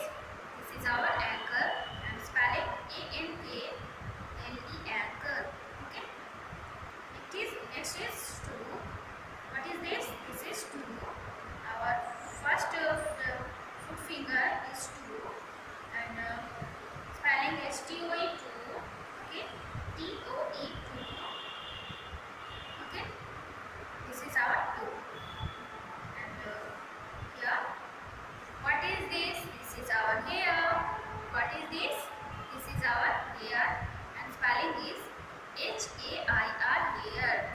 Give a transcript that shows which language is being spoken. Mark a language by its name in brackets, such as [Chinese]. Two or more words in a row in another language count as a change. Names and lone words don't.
[English] This is our ankle and spelling A-N-K-L-E ankle. Okay. It is next is toe. What is this? This is toe. Our first foot finger is toe and spelling is T-O-E toe. Okay. T-O-E toe. Okay. This is our toe. And here, what is this? This is our hair. What is this? This is our hair and spelling is H-A-I-R hair.